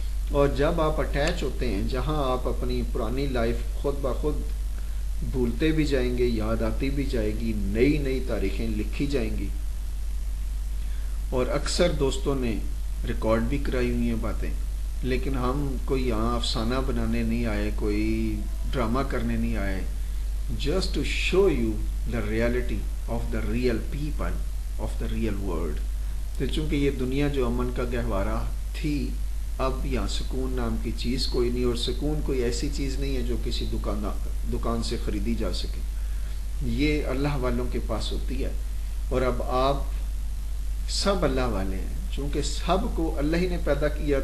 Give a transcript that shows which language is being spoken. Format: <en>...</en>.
<ur>اور جب آپ اٹیچ ہوتے ہیں، جہاں آپ اپنی پرانی لائف خود بخود بھولتے بھی جائیں گے، یاد آتی بھی جائے گی، نئی نئی تاریخیں لکھی جائیں گی. اور اکثر دوستوں نے ریکارڈ بھی کرائی ہوئی ہیں باتیں، لیکن ہم کوئی یہاں افسانہ بنانے نہیں آئے، کوئی ڈرامہ کرنے نہیں آئے.</ur> <en>Just to show you the reality of the real people of the real world.</en> <ur>تو چونکہ یہ دنیا جو امن کا گہوارہ تھی، اب یہاں سکون نام کی چیز کوئی نہیں. اور سکون کوئی ایسی چیز نہیں ہے جو کسی دکان سے خریدی جا سکے. یہ اللہ والوں کے پاس ہوتی ہے. اور اب آپ سب اللہ والے ہیں، چونکہ سب کو اللہ ہی نے پیدا کیا.</ur>